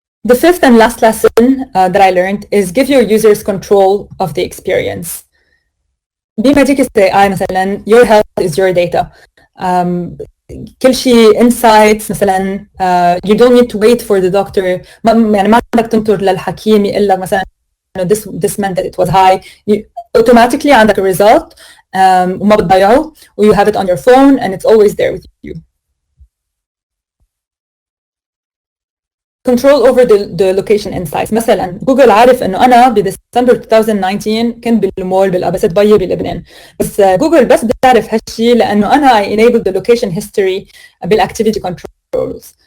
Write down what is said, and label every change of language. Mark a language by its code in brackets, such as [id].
[en] The fifth and last lesson that I learned is give your users control of the experience. Be Medicus AI مثلا, your health is your data. [ar] كل شيء [en] insights مثلا you don't need to wait for the doctor. [ar] يعني ما بدك تنطر للحكيم يقول لك مثلا [en] this meant that it was high. You automatically عندك a result [ar] وما بتضيعه و [en] you have it on your phone and it's always there with you. Control over the location insights. [ar] مثلا جوجل عارف انه انا بديسمبر 2019 كنت بالمول بالابسط بي بلبنان بس جوجل بس بتعرف هالشيء لانه انا [en] I enabled the location history [ar] بالactivity controls.